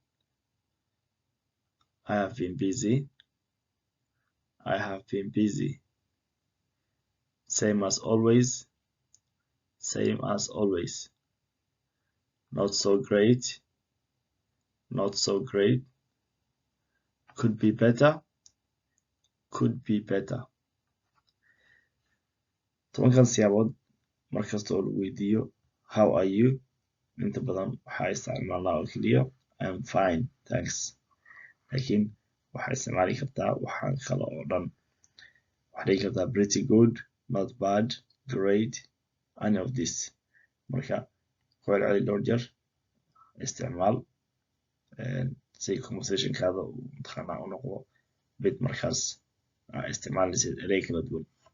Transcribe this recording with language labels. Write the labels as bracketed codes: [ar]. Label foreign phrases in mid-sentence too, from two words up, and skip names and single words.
[en] I have been busy. I have been busy. Same as always. Same as always. Not so great. Not so great. Could be better. Could be better. [so] Tobankan siyaabood markasta oo lagu weydiiyo [en] how are you [so] inta badan waxaa isticmaalnaa oo keliya [en] I am fine, thanks. [so] laakiin waxaa isticmaali kartaa waxaan kale oo dhan. waxaa dhigi kartaa [en] pretty good, not bad, great, any of this. [so] marka ku celceli dhowr jeer isticmaal si conversationkaada uu mataqaanaa u noqdo mid markaas isticmaalaysid erey kala duwan.